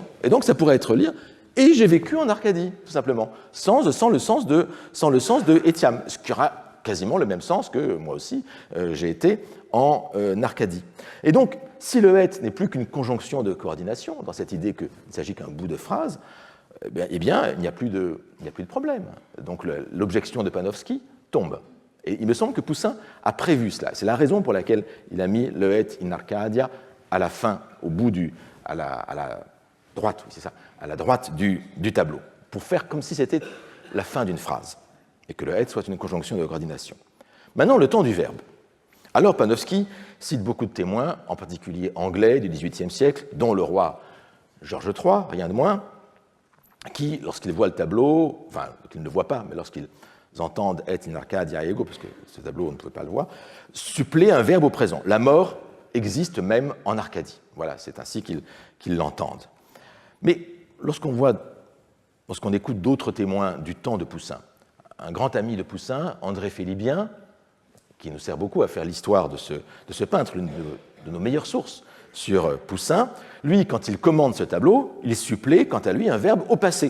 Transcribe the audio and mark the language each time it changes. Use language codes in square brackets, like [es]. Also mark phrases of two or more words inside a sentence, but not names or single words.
[fr] Et donc, ça pourrait être lire « et j'ai vécu en Arcadie », tout simplement, sans le sens de etiam, ce qui aura quasiment le même sens que moi aussi, j'ai été en Arcadie. Et donc, si le « et » n'est plus qu'une conjonction de coordination, dans cette idée qu'il ne s'agit qu'un bout de phrase, eh bien, il n'y a plus de problème. Donc, l'objection de Panofsky tombe. Et il me semble que Poussin a prévu cela. C'est la raison pour laquelle il a mis le « [la] et in Arcadia [fr] à la fin, au bout à la droite, oui, c'est ça, à la droite du tableau, pour faire comme si c'était la fin d'une phrase, et que le « et » soit une conjonction de coordination. Maintenant, le temps du verbe. Alors, Panofsky cite beaucoup de témoins, en particulier anglais du XVIIIe siècle, dont le roi Georges III, rien de moins, qui, lorsqu'ils voient le tableau, enfin, qu'ils ne voient pas, mais lorsqu'ils entendent [la] et in Arcadia ego, [fr] parce que ce tableau, on ne pouvait pas le voir, suppléent un verbe au présent. La mort existe même en Arcadie. Voilà, c'est ainsi qu'ils l'entendent. Mais lorsqu'on écoute d'autres témoins du temps de Poussin, un grand ami de Poussin, André Félibien, qui nous sert beaucoup à faire l'histoire de ce peintre, l'une de nos meilleures sources sur Poussin, lui, quand il commande ce tableau, il supplée, quant à lui, un verbe au passé.